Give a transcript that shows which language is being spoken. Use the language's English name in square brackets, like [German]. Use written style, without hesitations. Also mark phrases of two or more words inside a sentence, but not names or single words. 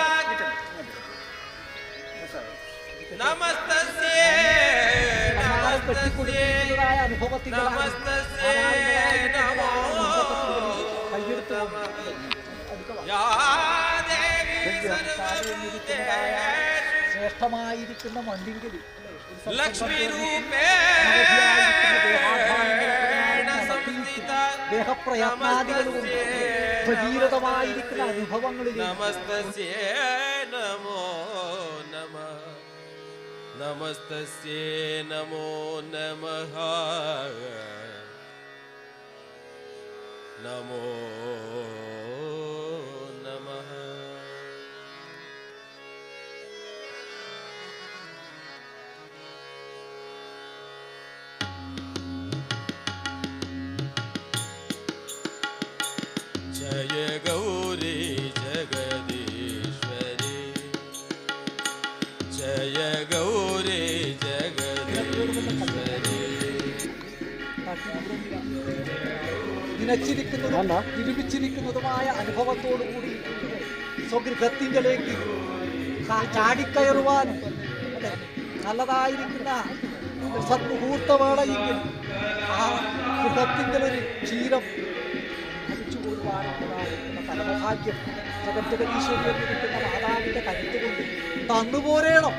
[Sanskrit] नमस्तस्ये नमस्तस्ये नमस्तस्ये नमो या देवी सर्वभूतेषु [Malayalam] ശ്രേഷ്ഠമായിരിക്കുന്ന മണ്ണിങ്കിൽ [Sanskrit] लक्ष्मी रूपेण संस्थिता [Malayalam] ദേഹപ്രയത്നാദികളുണ്ട് ഭഗീരഥമായിരിക്കുന്ന അനുഭവങ്ങളിൽ [Sanskrit] നമസ്തസ്യേ നമോ നമഃ നമസ്തസ്യേ നമോ നമഃ നമോ നമഃ जय गौरी जगदीश्वरी जय गौरी जगदीश्वरी [Malayalam] നിനച്ചിരിക്കുന്നതും ഇരുമിച്ചിരിക്കുന്നതുമായ അനുഭവത്തോടുകൂടി സ്വഗൃഹത്തിങ്കലേക്ക് ചാടിക്കയറുവാനും അല്ലെ നല്ലതായിരിക്കുന്ന സദ്മുഹൂർത്തവേളയെങ്കിൽ ആ ഗൃഹത്തിങ്കലൊരു ക്ഷീരം കൊണ്ടുപോകാനുള്ള പരമഭാഗ്യം ജഗദ്ജഗതീശ്വരി എന്നിരിക്കുന്ന മാതാവിന്റെ കരുത്ത് കൊണ്ട് തന്നുപോരേണം.